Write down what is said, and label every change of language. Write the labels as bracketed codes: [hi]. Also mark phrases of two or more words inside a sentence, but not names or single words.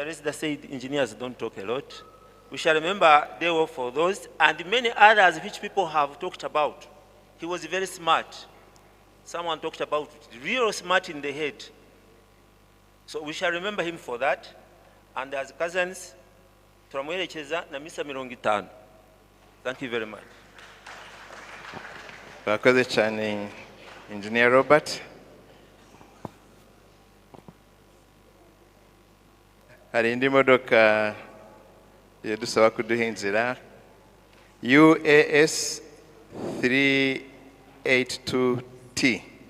[en] Resida said, engineers don't talk a lot. We shall remember Deo for those and many others which people have talked about. He was very smart. Someone talked about it, real smart in the head. So we shall remember him for that. And as cousins, [rw] turamuherekeza na misa 50. [en] Thank you very much. [rw] Bakoze cyane Engineer Robert. Hari indi modoka yadusaba kuduha inzira UAS 382T.